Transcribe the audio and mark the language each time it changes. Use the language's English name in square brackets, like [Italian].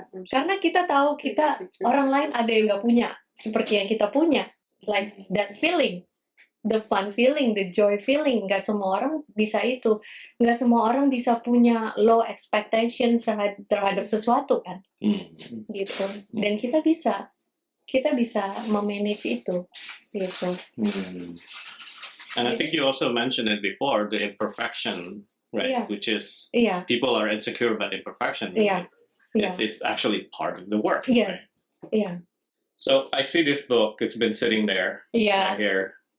[Indonesian] Karena kita tahu orang lain ada yang nggak punya seperti yang kita punya. [English] Like that feeling, the fun feeling, the joy feeling. [Indonesian] Nggak semua orang bisa itu. Nggak semua orang bisa punya low expectation terhadap sesuatu kan. Gitu. Dan kita bisa memanage itu. Gitu. [English] And I think you also mentioned it before, the imperfection, right? Yeah. Which is [Indonesian] Iya. [English] people are insecure about imperfection. Yeah. Yeah. It's actually part of the work. Yes. Right? Yeah. So I see this book. It's been sitting there Yeah. right here.